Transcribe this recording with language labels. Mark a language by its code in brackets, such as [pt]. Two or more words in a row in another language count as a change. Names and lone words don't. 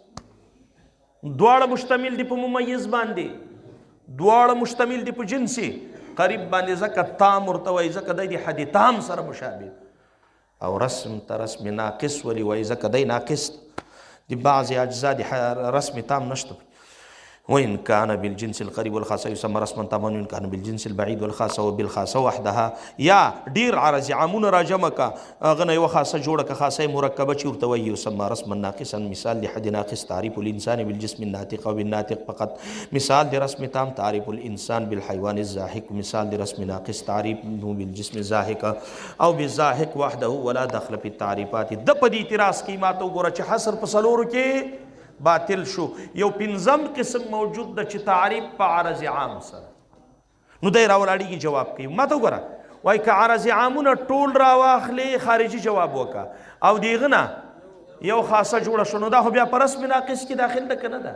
[ps] دواړه مشتمل دي په ممیز باندې دواړه مشتمل دي په جنسي قریب باندې ځکه تام ورته وایي ځکه دی د حد تام سره مشابه. او رسم ته رسم ناقص ولې وایي ځکه دی ناقص د بعضې اجزا د رسم تام نشته. [ar] وإن كان بالجنس القريب والخاصة يسمى رسما تاما وإن كان بالجنس البعيد والخاصة وبالخاصة وحدها. [ps] يا ډیر عرض عامون راجمه کا غنه یو خاصه جوړه کا خاصه مرکبه چې ورته وایي [ar] يسمى رسما ناقصا. مثال لحد ناقص تعريف الإنسان بالجسم الناطق أو بالناطق فقط. مثال لرسم تام تعريف الإنسان بالحيوان الزاحك. مثال لرسم ناقص تعريف بالجسم الزاحك أو بالزاحك وحده ولا دخل في التعريفات. [ps] د په دې اعتراض کې ماته وګوره چې حصر په څلورو کې باطل شو. یو پنځم قسم موجود ده چې تعریف په عرض عام سره. نو دی راولاړېږي جواب کوي ماته وګوره وایي که عرض عامونه ټول راواخلې خارجي جواب وکړه او د هغه نه یو خاصه جوړه شو نو دا خو بیا په رسم ناقص کې داخل ده که نه ده؟